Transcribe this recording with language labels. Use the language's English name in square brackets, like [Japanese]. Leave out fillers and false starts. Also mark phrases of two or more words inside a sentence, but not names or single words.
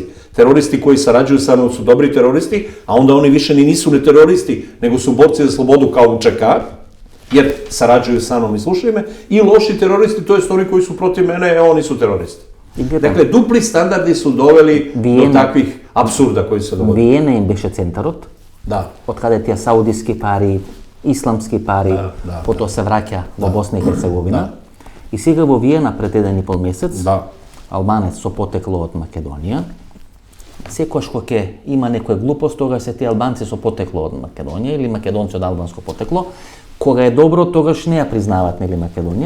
[Serbian] Teroristi koji sarađuju sa mnom su dobri teroristi, a onda oni više ni nisu ne teroristi, nego su borci za slobodu kao UČK, jer sarađuju sa mnom i slušaju me, i loši teroristi, to je oni koji su protiv mene, oni su teroristi. Dakle, dupli standardi su doveli do takvih apsurda koji se dogodili. [Macedonian] Виена им беше центарот, од каде тие саудиски пари, исламски пари, потоа се враќа во Босна и Херцеговина. И сега во Виена пред 1,5 месец, албанец со потекло од Македонија, секојаш кога ќе има некоја глупост, тогаш се тие албанци со потекло од Македонија или македонци од албанско потекло, кога е добро, тогаш не ја признават нели Македонија.